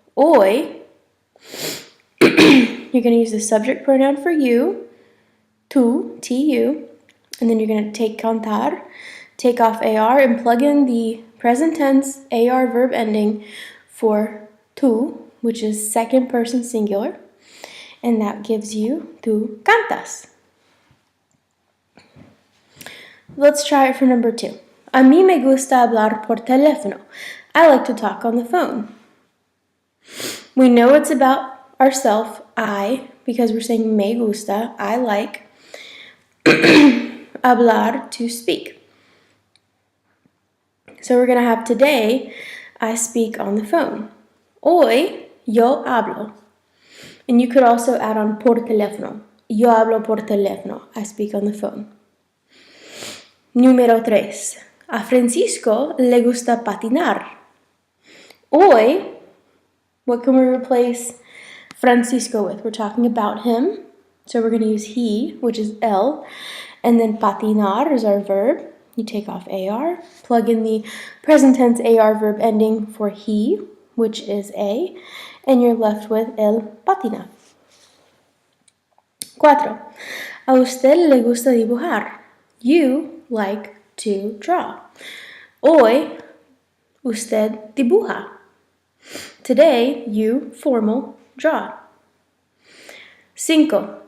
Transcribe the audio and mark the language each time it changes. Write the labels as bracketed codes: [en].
[en] Hoy, you're going to use the subject pronoun for you, tu, tu, and then you're going to take cantar, take off AR, and plug in the present tense AR verb ending for tu, which is second person singular, and that gives you tu cantas. Let's try it for number 2. [es] A mí me gusta hablar por teléfono. [en] I like to talk on the phone. We know it's about ourself, I, because we're saying me gusta, I like. Hablar, to speak. So we're going to have today, I speak on the phone. [es] Hoy, yo hablo. [en] And you could also add on por teléfono. [es] Yo hablo por teléfono. [en] I speak on the phone. Número 3. [es] A Francisco le gusta patinar. [en] Hoy, what can we replace Francisco with? We're talking about him. So we're going to use he, which is él. And then patinar is our verb. You take off AR, plug in the present tense AR verb ending for he, which is a, and you're left with él patina. 4. [es] A usted le gusta dibujar. [en] You like to draw. [es] Hoy, usted dibuja. [en] Today, you, formal, draw. 5.